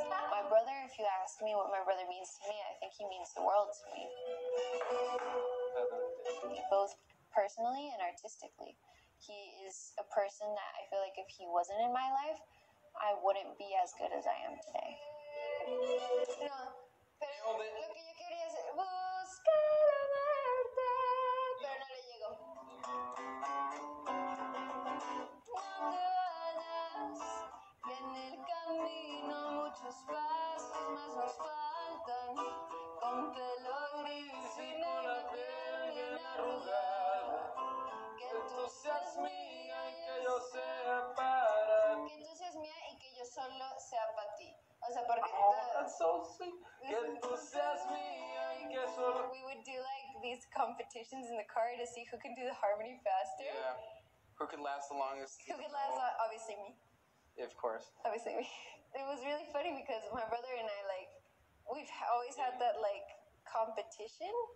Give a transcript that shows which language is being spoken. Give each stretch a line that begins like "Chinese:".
English: My brother, if you ask me what my brother means to me, I think he means the world to me. Both personally and artistically. He is a person that I feel like if he wasn't in my life, I wouldn't be as good as I am today.
Spanish: No, pero lo que yo quería hacer, buscar amarte, pero no le llegó. No te vayas, que en el camino muchos pasos más nos faltan, con pelo gris y con la piel bien arrugada, que tú seas mía y que yo sea para ti. Que tú seas mía y que yo solo sea para ti. O sea, porque
English: that's so sweet.
Spanish: Que tú seas mía y que solo...
English: We would do like these competitions in the car to see who can do the harmony faster. Yeah. Who could last the longest? Who could last, obviously me. Yeah, of course. Obviously me. It was really funny because my brother and I, like, we've always had that, like, competition.